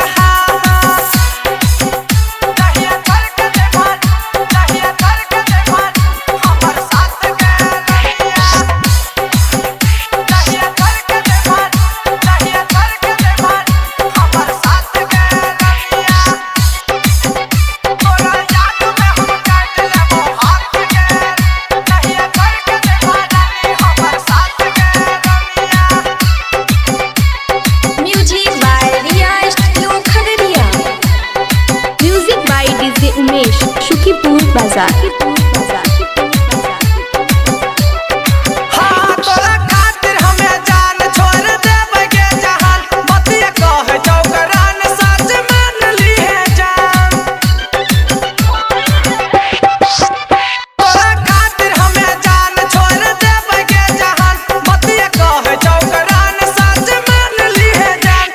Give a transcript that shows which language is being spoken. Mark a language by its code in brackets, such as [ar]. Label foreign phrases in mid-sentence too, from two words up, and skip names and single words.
[anp] जहिया छोड़ के जेबा, जहिया छोड़ के जेबा हमर साथ गे रनिया, जहिया छोड़ के जेबा, जहिया छोड़ के जेबा हमर साथ गे रनिया, तोरा याद में हम काट लेबो हाथ गे, जहिया छोड़ के जेबा रानी हमर साथ गे रनिया। [en] Music by Riya Studio Khagadiya. Music by DJ Umesh, Shukipur Bazaar. [anp] हाँ तोरा खातिर हमें जान छोड़ देबै गे जहान, बतिया कहे चौकरान सच मान लीहे जान। तोरा खातिर हमें जान छोड़ देबै गे जहान, बतिया कहे चौकरान सच मान लीहे जान।